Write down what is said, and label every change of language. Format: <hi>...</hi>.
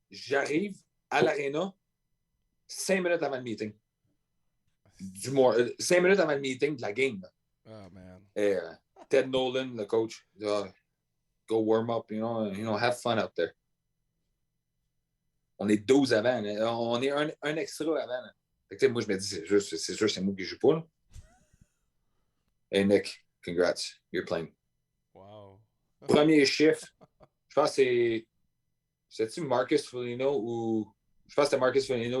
<fr>J'arrive à l'aréna 5 minutes avant le meeting. 5 minutes avant le meeting de la game.</fr> <en>Oh, man.</en> <fr>Et Ted Nolan, le coach,</fr> <en>go warm up, have fun out there.</en> <fr>On est 12 avant. On est un extra avant. Fait que, moi, je me dis, c'est sûr, c'est moi qui joue pas.</fr> <en>Là. Hey, Nick, congrats. You're playing. Wow.</en> <fr>Premier chiffre, je pense que c'est-tu Marcus Foligno ou... Je pense que c'était Marcus Foligno.</fr>